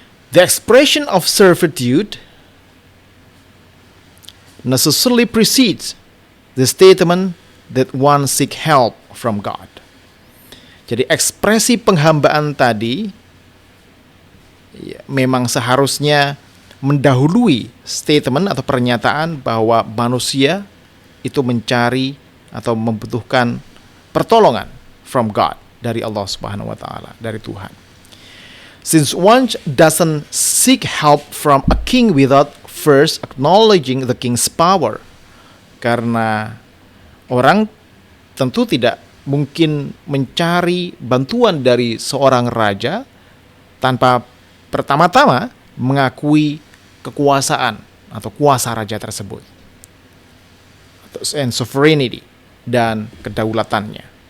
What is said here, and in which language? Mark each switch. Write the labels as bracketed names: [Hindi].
[English] The expression of servitude necessarily precedes the statement that one seek help from God. [Indonesian] Jadi ekspresi penghambaan tadi memang seharusnya mendahului statement atau pernyataan bahwa manusia itu mencari atau membutuhkan pertolongan [English] from God, [Indonesian] dari Allah Subhanahu wa taala, dari Tuhan. [English] Since one doesn't seek help from a king without first acknowledging the king's power. [Indonesian] Karena orang tentu tidak mungkin mencari bantuan dari seorang raja tanpa pertama-tama mengakui kekuasaan atau kuasa raja tersebut, [English] and sovereignty, [Indonesian] dan kedaulatannya.